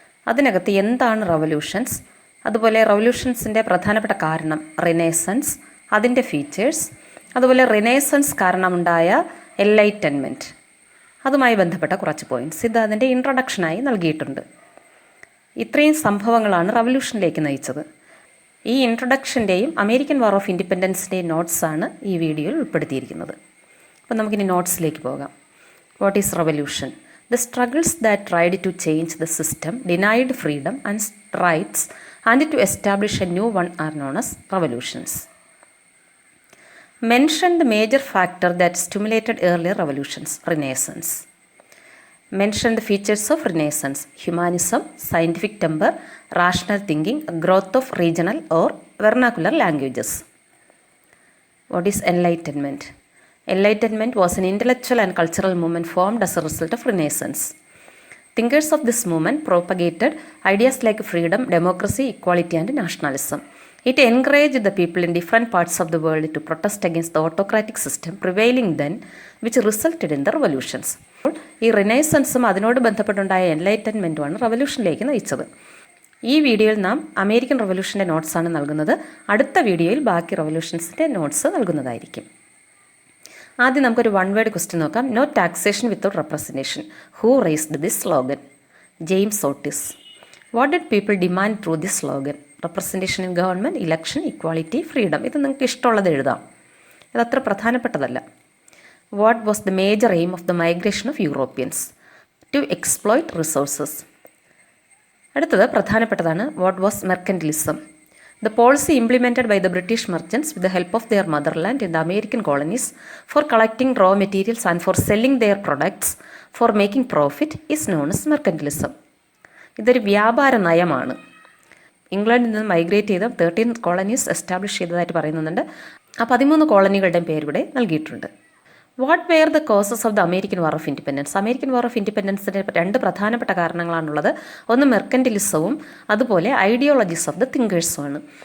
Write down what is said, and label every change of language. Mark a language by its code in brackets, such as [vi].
[ml] അതിനകത്ത് എന്താണ് റവല്യൂഷൻസ്, അതുപോലെ റവല്യൂഷൻസിൻ്റെ പ്രധാനപ്പെട്ട കാരണം റിനേസൻസ്, അതിൻ്റെ ഫീച്ചേഴ്സ്, അതുപോലെ റിനേസൻസ് കാരണമുണ്ടായ എൻലൈറ്റൻമെൻറ്റ്, അതുമായി ബന്ധപ്പെട്ട കുറച്ച് പോയിൻറ്റ്സ് ഇത് അതിൻ്റെ ഇൻട്രൊഡക്ഷനായി നൽകിയിട്ടുണ്ട്. ഇത്രയും സംഭവങ്ങളാണ് റവല്യൂഷനിലേക്ക് നയിച്ചത്. ഈ ഇൻട്രൊഡക്ഷൻ്റെയും അമേരിക്കൻ വാർ ഓഫ് ഇൻഡിപെൻഡൻസിൻ്റെയും നോട്ട്സാണ് ഈ വീഡിയോയിൽ ഉൾപ്പെടുത്തിയിരിക്കുന്നത്. അപ്പോൾ നമുക്കിനി നോട്ട്സിലേക്ക് പോകാം. [en] What is revolution? The struggles that tried to change the system, denied freedom and rights, and to establish a new one are known as revolutions. Mention the major factor that stimulated earlier revolutions. Renaissance. Mention the features of Renaissance: humanism, scientific temper, rational thinking, growth of regional or vernacular languages. What is Enlightenment? Enlightenment was an intellectual and cultural movement formed as a result of Renaissance. Thinkers of this movement propagated ideas like freedom, democracy, equality, and nationalism. It encouraged the people in different parts of the world to protest against the autocratic system prevailing then, which resulted in the revolutions. [ml] ഈ റിനൈസൻസും അതിനോട് ബന്ധപ്പെട്ടുണ്ടായ എൻലൈറ്റൻമെൻറ്റുമാണ് റവല്യൂഷനിലേക്ക് നയിച്ചത്. ഈ വീഡിയോയിൽ നാം American റവല്യൂഷൻ്റെ നോട്ട്സാണ് നൽകുന്നത്. അടുത്ത വീഡിയോയിൽ ബാക്കി റവല്യൂഷൻസിൻ്റെ നോട്ട്സ് നൽകുന്നതായിരിക്കും. ആദ്യം നമുക്കൊരു വൺ വേർഡ് ക്വസ്റ്റ്യൻ നോക്കാം. [en] No taxation without representation. Who raised this slogan? James Otis. What did people demand through this slogan? Representation in government, election, equality, freedom. [ml] ഇത് നിങ്ങൾക്ക് ഇഷ്ടമുള്ളത് എഴുതാം, ഇതത്ര പ്രധാനപ്പെട്ടതല്ല. [en] What was the major aim of the migration of Europeans? To exploit resources. [ml] അടുത്തത് പ്രധാനപ്പെട്ടതാണ്. [en] What was mercantilism? The policy implemented by the British merchants with the help of their motherland in the American colonies for collecting raw materials and for selling their products for making profit is known as mercantilism. [ml] ഇതൊരു വ്യാപാര നയമാണ്. ഇംഗ്ലണ്ടിൽ നിന്ന് migrate ചെയ്ത 13 colonies establish ചെയ്തതായിട്ട് പറയുന്നുണ്ട്. ആ 13 കോളനികളുടെയും പേരിവിടെ നൽകിയിട്ടുണ്ട്. [en] What were the causes of the American war of independence? [ml] American war of ഇൻഡിപെൻഡൻസിൻ്റെ 2 പ്രധാനപ്പെട്ട കാരണങ്ങളാണുള്ളത്. ഒന്ന് മെർക്കൻറ്റിലിസവും അതുപോലെ ഐഡിയോളജീസ് ഓഫ് ദ തിങ്കേഴ്സുമാണ്.